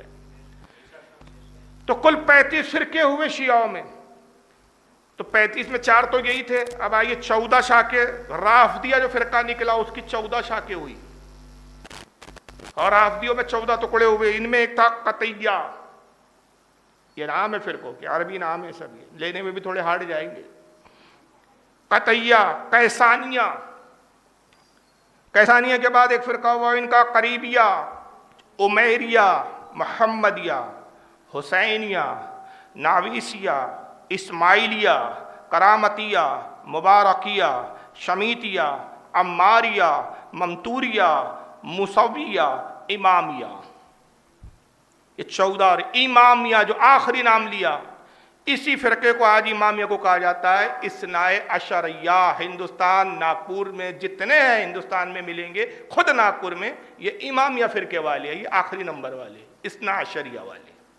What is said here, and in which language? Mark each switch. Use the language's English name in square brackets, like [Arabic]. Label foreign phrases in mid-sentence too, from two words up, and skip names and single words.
[Urdu] تو کل 35 فرقے ہوئے شیعوں میں، تو 35 میں 4 تو یہی تھے، اب آئیے 14 شاخیں، رافضیہ جو فرقہ نکلا اس کی 14 شاخیں ہوئی، اور رافضیوں میں 14 ٹکڑے ہوئے۔ ان میں ایک تھا قطعیہ، یہ نام ہے فرقوں کے، عربی نام ہے، سب یہ لینے میں بھی تھوڑے ہارڈ جائیں گے۔ قطعیہ، کیسانیہ، کیسانیہ کے بعد ایک فرقہ ہوا ان کا قریبیہ، عمیریہ، محمدیہ، حسینیہ، ناویسیہ، اسماعیلیہ، کرامتیہ، مبارکیہ، شمیتیہ، عماریہ، ممتوریہ، موسویہ، امامیہ۔ یہ 14، اور امامیہ جو آخری نام لیا، اسی فرقے کو آج امامیہ کو کہا جاتا ہے اثنائے عشریہ۔ ہندوستان، ناگپور میں جتنے ہیں ہندوستان میں ملیں گے، خود ناگپور میں، یہ امامیہ فرقے والے ہیں، یہ آخری نمبر والے، اثنا عشریہ والے۔